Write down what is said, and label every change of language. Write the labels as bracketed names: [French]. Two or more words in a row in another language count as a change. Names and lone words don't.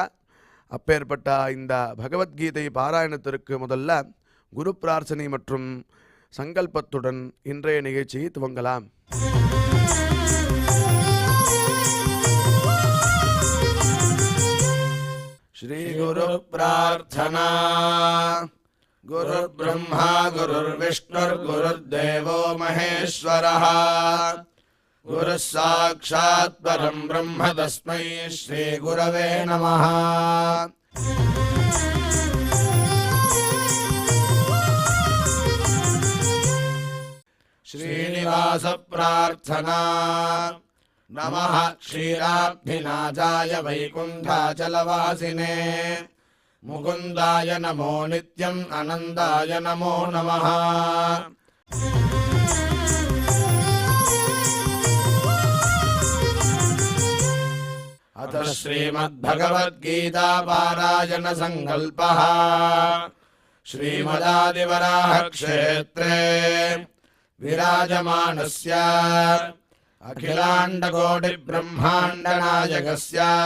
[Tamil] அப்பேற்பட்ட இந்த பகவத்கீதை பாராயணத்திற்கு முதல்ல குரு பிரார்த்தனை மற்றும் சங்கல்பத்துடன் இன்றைய நிகழ்ச்சியை துவங்கலாம். [Sanskrit] श्री गुरु प्रार्थना. गुरुर् ब्रह्मा गुरुर् विष्णुर् गुरुर् देवो महेश्वरः गुरुः साक्षात् परं ब्रह्म तस्मै श्री गुरवे नमः. श्रीनिवास प्रार्थना. नमः क्षीराब्धिनाथाय वैकुण्ठाचलवासिने मुकुन्दाय नमो नित्यं अनन्ताय नमो नमः. अथ श्रीमद्भगवद्गीता पारायण संकल्पः. श्रीमदादिवराह क्षेत्रे विराजमानस्य अखिलाण्डकोटि ब्रह्माण्ड नायकस्य